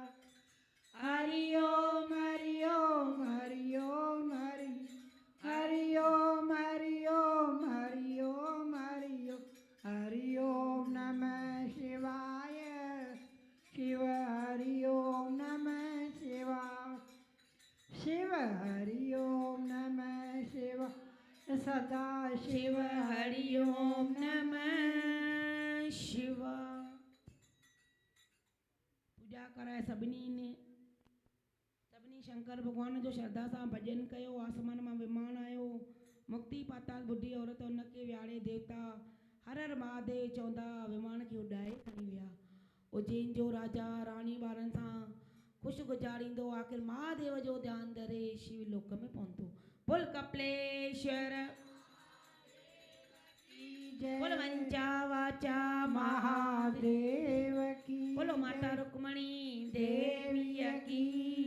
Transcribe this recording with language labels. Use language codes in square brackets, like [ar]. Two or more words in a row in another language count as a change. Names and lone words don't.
[sa] हरि ओम हरि ओम हरि ओम हरि हरि ओम हरि ओम हरि ओम हरि ओम हरि ओम नमः शिवाय शिव हरि ओम नमः शिवाय शिव हरि ओम नमः शिवाय सदा शिव हरि ओम नमः शिवाय। [sd] पूजा कराए सभिनी शंकर भगवान जो श्रद्धा सां भॼन कयो। आसमान मां विमान आयो। मुक्ति पाताल बुढ़ी औरत उनखे विहारे देवता हर हर महादेव चवंदा विमान खे उॾाए खणी विया। उज्जैन जो राजा राणी ॿारनि सां ख़ुशि गुज़ारींदो आख़िर महादेव जो ध्यानु धरे शिवलोक में पहुतो। [hi] बोल कपलेश्वर बोल वंचा वाचा महादेव की बोलो माता रुक्मणी देवी की